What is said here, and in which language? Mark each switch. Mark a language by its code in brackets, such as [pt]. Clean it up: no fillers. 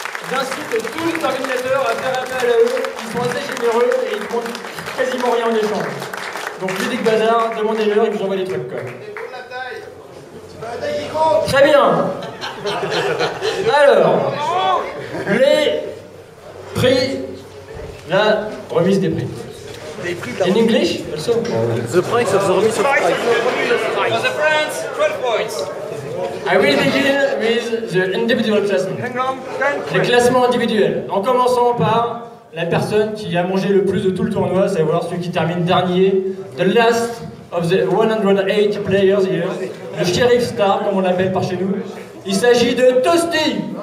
[fr] J'incite tous les organisateurs à faire appel à eux, ils sont assez généreux et ils ne demandent quasiment rien en échange. Donc Ludic Bazar, demandez-leur, ils vous envoient des trucs quand même. Très bien. Alors, les prix, la remise des prix. [en] In English also? The price of the remise of prize. For the France, 12 points. I will begin with the individual classement. [fr] Le classement individuel. En commençant par la personne qui a mangé le plus de tout le tournoi, savoir celui qui termine dernier. [en] The last of the 108 players here. [fr] Le Sheriff Star, comme on l'appelle par chez nous. Il s'agit de Toasty.